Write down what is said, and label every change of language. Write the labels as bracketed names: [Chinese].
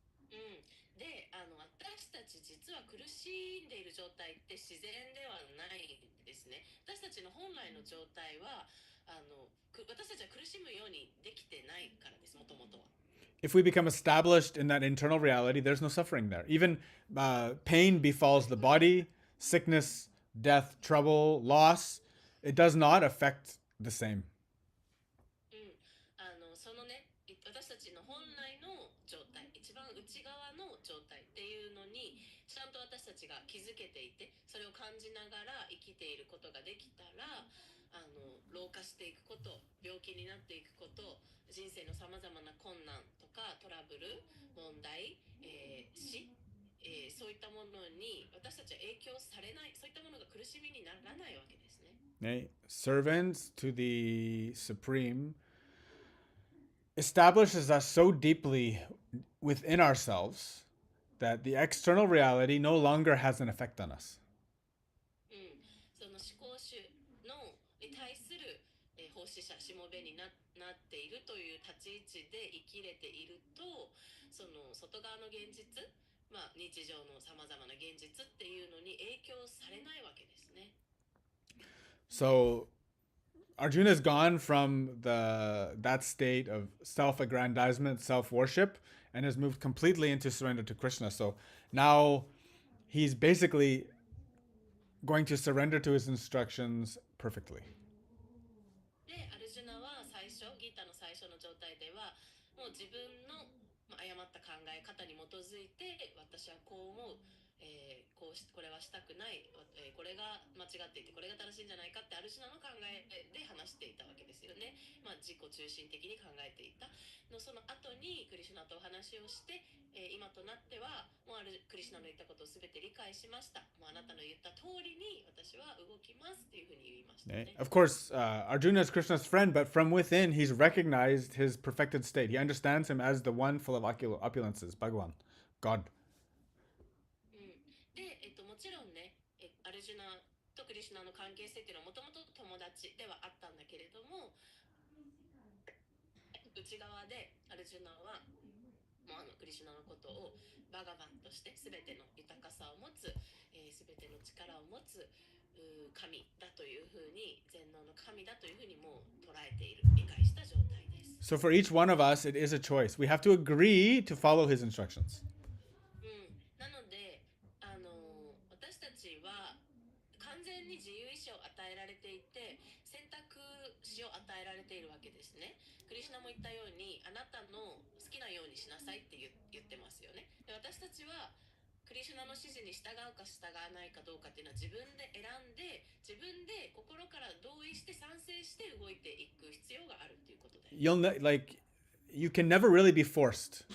[Japanese] で、私たち実は苦しんでいる状態って自然ではないですね。私たちの本来の状態は私たちは苦しむようにできてないからです。もともとは。 [English] If we become established in that internal reality, there's no suffering there. Even pain befalls the body, sickness, death, trouble, loss. It does not affect the same. [Japanese] そのね、私たちの本来の状態、一番内側の状態っていうのにちゃんと私たちが気づけていて、それを感じながら生きていることができたら、老化していくこと、病気になっていくこと、人生のさまざまな困難とかトラブル、問題、死、そういったものに私たちは影響されない、そういったものが苦しみにならないわけですね。 [English] Servants to the Supreme establishes us so deeply within ourselves that the external reality no longer has an effect on us. [Japanese] その思考主のに対する、奉仕者しもべになっているという立ち位置で生きれていると、その外側の現実、日常のさまざまな現実っていうのに影響されないわけですね。 [English] So Arjuna has gone from that state of self-aggrandizement, self-worship, and has moved completely into surrender to Krishna. So now he's basically going to surrender to his instructions perfectly. [Japanese] で、アルジュナはギータの最初の状態では、もう自分の誤った考え方に基づいて、私はこう思う。これはしたくない、これが間違っていてこれが正しいんじゃないかってアルシュナの考えで話していたわけですよね。自己中心的に考えていたの、その後にクリシュナとお話をして、今となってはもうクリシュナの言ったことを全て理解しました、もうあなたの言った通りに私は動きますっていうふうに言いましたね。 [English] Of course, Arjuna is Krishna's friend, but from within, he's recognized his perfected state. He understands him as the one full of opulences, Bhagavan, God. [Japanese] で、もちろんね、アルジュナとクリシュナの関係性っていうのはもともと友達ではあったんだけれども、内側でアルジュナはもうクリシュナのことをバガバンとして全ての豊かさを持つ、全ての力を持つ神だというふうに、全能の神だというふうにもう捉えている、理解した状態です。 [English] So for each one of us, it is a choice. We have to agree to follow his instructions. [Japanese] なので、私たちは完全に自由意志を与えられていて、選択肢を与えられているわけですね。クリシュナも言ったように、あなたの好きなようにしなさいって言ってますよね。で、私たちはクリシュナの指示に従うか従わないかどうかっていうのは自分で選んで、自分で心から同意して賛成して動いていく必要があるっていうことで。 [English] You can never really be forced.